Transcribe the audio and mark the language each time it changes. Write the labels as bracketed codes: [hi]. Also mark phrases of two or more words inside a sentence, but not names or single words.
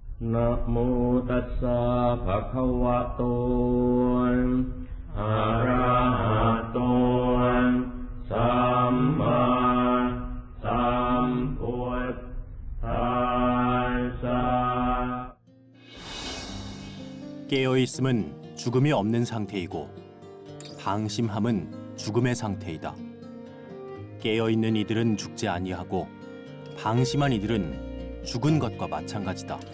[pi] นะโมตัสสะภะคะวะโตอะระหะโตสัมมาสัมพุทธัสสะ [ko] 깨어있음은 죽음이 없는 상태이고 방심함은 죽음의 상태이다. 깨어있는 이들은 죽지 아니하고 방심한 이들은 죽은 것과 마찬가지다.